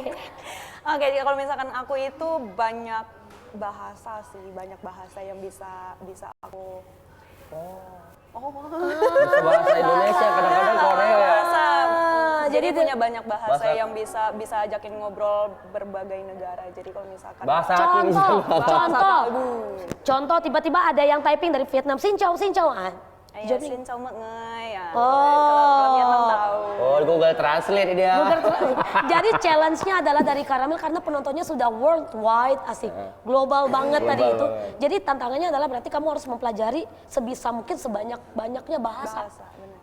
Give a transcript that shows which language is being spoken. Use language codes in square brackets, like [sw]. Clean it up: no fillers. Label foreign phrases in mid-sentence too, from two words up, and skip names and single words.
[id] Oke, jadi kalau misalkan aku itu banyak bahasa sih, banyak bahasa yang bisa aku. Bisa bahasa Indonesia, kadang-kadang Korea. Bahasa. Jadi jadi punya banyak bahasa bahasa- yang bisa ajakin ngobrol berbagai negara. Jadi kalau misalkan Bahasa hati bisa. Contoh. Contoh tiba-tiba ada yang typing dari Vietnam, [vi] Xin chào, xin chào. Iya, xin chào mọi người. [id] Ya, Oh. Kalau Vietnam tahu. Oh, Google Translate dia. Jadi challenge-nya adalah dari Karamel karena penontonnya sudah worldwide, asik, global banget tadi Global itu. banget. Jadi tantangannya adalah berarti kamu harus mempelajari sebisa mungkin sebanyak-banyaknya bahasa. Benar.